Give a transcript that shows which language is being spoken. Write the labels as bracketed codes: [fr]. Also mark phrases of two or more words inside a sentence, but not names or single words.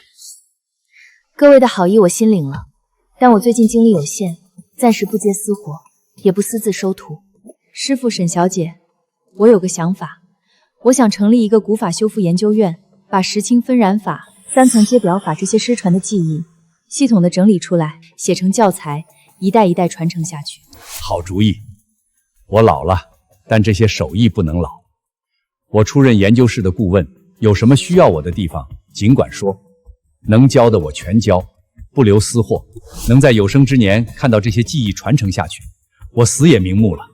[zh] 各位的好意我心領了，但我最近精力有限，暫時不接私活，也不私自收徒。師傅沈小姐，我有個想法，我想成立一個古法修復研究院，把石青分染法、3層接表法這些失傳的技藝系統的整理出來，寫成教材，一代一代傳承下去。好主意，我老了，但這些手藝不能老。我出任研究室的顧問，有什麼需要我的地方，儘管說。能教的我全教，不留私貨。能在有生之年看到這些技藝傳承下去，我死也瞑目了。